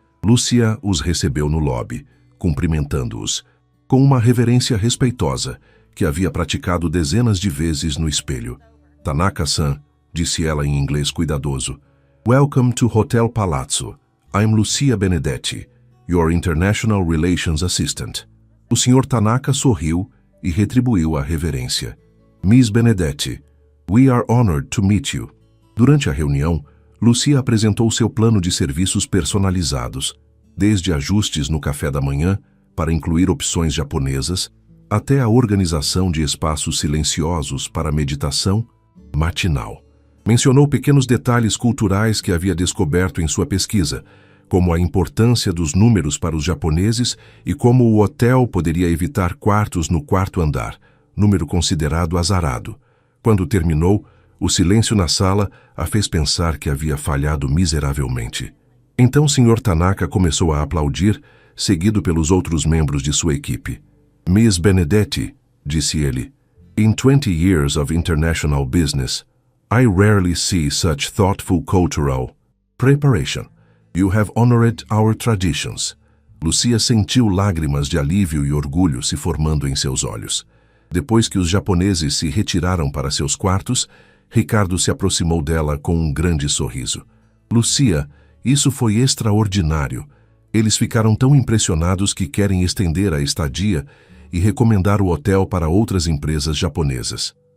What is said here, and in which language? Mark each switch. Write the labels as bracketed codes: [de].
[pt] Lúcia os recebeu no lobby, cumprimentando-os, com uma reverência respeitosa, que havia praticado dezenas de vezes no espelho. "Tanaka-san", disse ela em inglês cuidadoso. [en] "Welcome to Hotel Palazzo. I'm Lucia Benedetti, your International Relations Assistant." [pt] O Sr. Tanaka sorriu e retribuiu a reverência. [en] "Miss Benedetti, we are honored to meet you." [pt] Durante a reunião, Lucia apresentou seu plano de serviços personalizados, desde ajustes no café da manhã, para incluir opções japonesas, até a organização de espaços silenciosos para meditação matinal. Mencionou pequenos detalhes culturais que havia descoberto em sua pesquisa, como a importância dos números para os japoneses e como o hotel poderia evitar quartos no quarto andar, número considerado azarado. Quando terminou, o silêncio na sala a fez pensar que havia falhado miseravelmente. Então o Sr. Tanaka começou a aplaudir, seguido pelos outros membros de sua equipe. [en] "Miss Benedetti", [pt] disse ele, [en] "in 20 years of international business, I rarely see such thoughtful cultural preparation. You have honored our traditions." [pt] Lucia sentiu lágrimas de alívio e orgulho se formando em seus olhos. Depois que os japoneses se retiraram para seus quartos, Ricardo se aproximou dela com um grande sorriso. "Lucia, isso foi extraordinário. Eles ficaram tão impressionados que querem estender a estadia e recomendar o hotel para outras empresas japonesas.